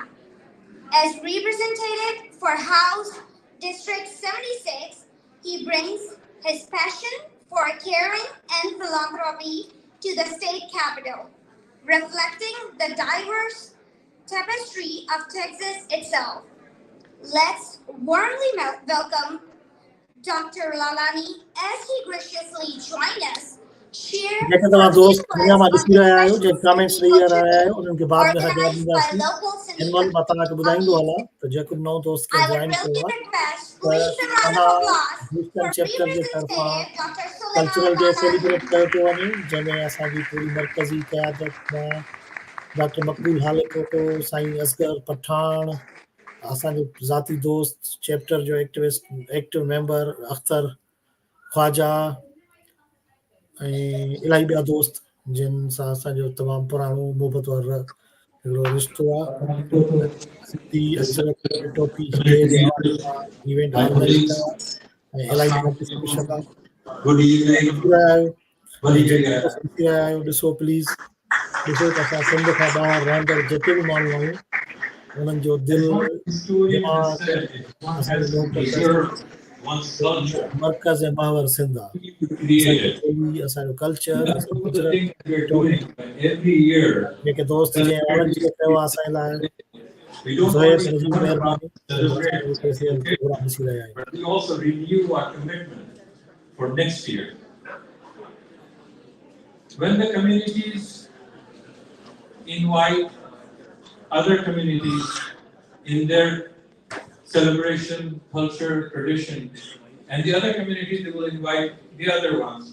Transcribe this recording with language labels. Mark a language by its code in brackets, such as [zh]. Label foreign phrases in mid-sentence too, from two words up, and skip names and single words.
[en] As representative for House District 76, he brings his passion for caring and philanthropy to the state capitol, reflecting the diverse tapestry of Texas itself. Let's warmly welcome Dr. Lalani as he graciously joined us. Share [sd] जैसे तव्हां दोस्त दुनिया में ॾिसी रहिया आहियो [en] on [sd] जे [en] the [sd] कमेंट्स [en] Sindhi [sd] ॾेई रहिया [en] culture [sd] आहियो उन्हनि खे बाद में जवाब [en] organized by [sd] ॾींदासीं [en] local Sindhi [sd] हिनमहिल मां तव्हांखे ॿुधाईंदो [en] community. [sd] हलां त जेको नओं दोस्त खे [en] I would [sd] जॉइन कयो [en] really [sd] आहे [en] request, [sd] त [en] please, a round of [sd] तव्हां [en] applause [sd] ह्यूस्टन [en] for [sd] चैप्टर जे तरफ़ां [en] Representative Dr. Suleiman cultural day celebrate Lalani. [sd] कयो पियो वञे जंहिंमें असांजी पूरी मरकज़ी क़यादत मां डॉक्टर मकबूल हालेकोटो, साईं असगर पठान, असांजो ज़ाती दोस्त चैप्टर जो [en] active member [sd] अख्तर ख्वाजा ऐं इलाही ॿिया दोस्त जिन सां असांजो तमामु पुराणो मुहबत वारो हिकिड़ो रिश्तो आहे। सिंधी अजरक टोपी खे [en] event organize [sd] कया ऐं इलाही पार्टिसिपेशन आहे। [en] Good evening. [sd] ॾिसी रहिया आहियो [en] Good [sd] ऐं [en] evening. [sd] जेके ॾिसी रहिया आहियो ॾिसो प्लीज़ ॾिसो त असां सिंध खां ॿाहिरि रहंदड़ जेके बि माण्हू आहियूं उन्हनि जो दिलि [en] One historian has [sd] दिमाग़ [en] said, if one [sd] असांजी [en] has to [sd] मोहबत [en] preserve one's culture, [sd] मर्कज़ ऐं महवर सिंध आहे। [en] we need to create [sd] असांजी [en] it. [sd] ॿोली, असांजो कल्चर, [en] That's [sd] असांजी [en] one of the [sd] अजरक [en] things we're [sd] टोपी [en] doing. Every year, [sd] जेके दोस्त जंहिं वॉलंटियर कयो आहे असांजे लाइ [en] we don't [sd] ज़ोहेब [en] only [sd] नजीब [en] learn about [sd] महिरबानी [en] celebrate [sd] असांजो [en] this [sd] प्रोग्राम ॾिसी रहिया आहियूं। [en] but we also renew our commitment for next year. When the communities invite other communities in their celebration, culture, tradition, and the other communities they will invite the other ones.